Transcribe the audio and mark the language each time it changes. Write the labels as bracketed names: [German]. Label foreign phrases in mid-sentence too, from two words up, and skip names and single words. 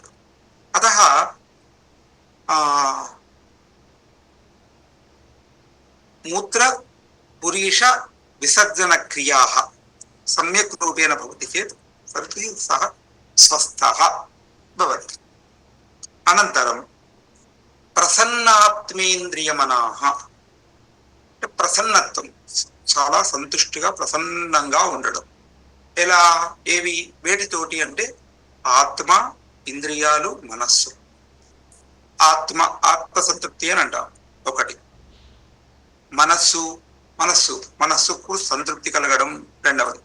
[Sanskrit] अतः मूत्र पुरीष विसर्जन क्रिया सम्यक् रूपेण भवति चेत् तर्हि सः स्वस्थः भवति. अनन्तरं प्रसन्नात्मेन्द्रियमनाः, [Telugu] ప్రసన్నత్వం, చాలా సంతుష్టిగా ప్రసన్నంగా ఉండడం. ఎలా, ఏవి, వేటితోటి అంటే ఆత్మ, ఇంద్రియాలు, మనస్సు. ఆత్మ సంతృప్తి అని అంటాం ఒకటి. మనస్సుకు సంతృప్తి కలగడం రెండవది.